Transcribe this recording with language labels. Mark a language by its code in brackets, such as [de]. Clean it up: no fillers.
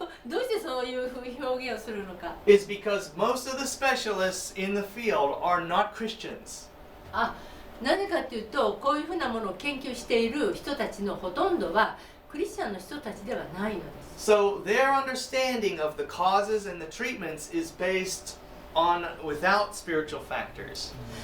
[ja] どうしてそういう表現をするのか。 [en] is because most of the specialists in the field are not Christians. [ja] なぜかというとこういうふうなものを研究している人たちのほとんどはクリスチャンの人たちではないのです。 [en] So their understanding of the causes and the treatments is based on without spiritual factors.